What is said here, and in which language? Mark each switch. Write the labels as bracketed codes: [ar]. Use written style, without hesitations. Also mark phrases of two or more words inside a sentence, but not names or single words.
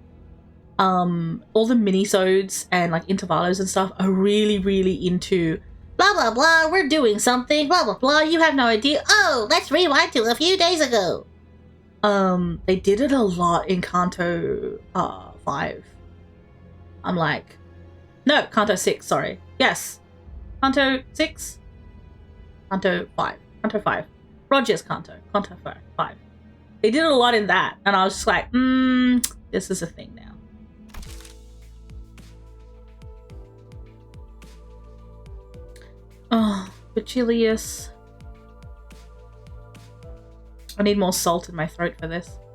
[en] All the minisodes and like intervallos and stuff are really, really into Blah, blah, blah, we're doing something. Blah, blah, blah, you have no idea. Oh, let's rewind to a few days ago. They did it a lot in Kanto 5. I'm like... No, Kanto 6, sorry. Yes. Kanto 6? Kanto 5. Kanto 5. Roger's Kanto. Kanto 5. They did it a lot in that. And I was just like, this is a thing now. Oh, Virgilius. I need more salt in my throat for this.